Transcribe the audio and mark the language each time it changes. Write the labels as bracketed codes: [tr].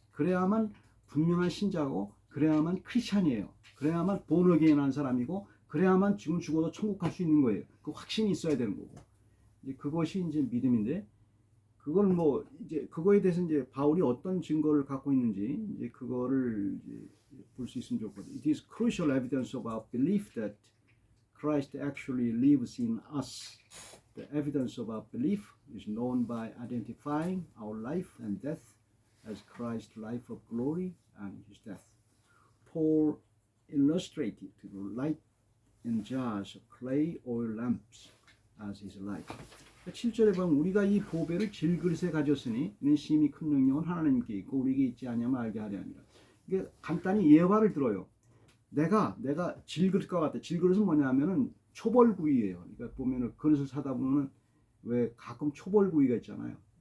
[ko] 그래야만 분명한 신자고 그래야만 크리스찬이에요. 그래야만 본어게인한 사람이고 그래야만 지금 죽어도 천국 갈 수 있는 거예요. 그 확신이 있어야 되는 거고. 이제 그것이 이제 믿음인데 그걸 이제 그거에 대해서 이제 바울이 어떤 증거를 갖고 있는지 이제 그거를 볼 수 있으면 좋거든요. [en] It is crucial evidence of our belief that Christ actually lives in us. The evidence of our belief is known by identifying our life and death as Christ's life of glory and his death. Paul illustrated the light in jars of clay or lamps as his life. [ko] 7절에 보면 우리가 이 보배를 질그릇에 가졌으니 이는 심히 큰 능력은 하나님께 있고 우리에게 있지 아니하면 알게 하려 함이라. 이게 간단히 예화를 들어요. 내가 질그릇과 같아. 질그릇은 뭐냐면은 초벌구이예요. 그러니까 보면은 그릇을 사다 보면은 왜 가끔 초벌구이가 있잖아요.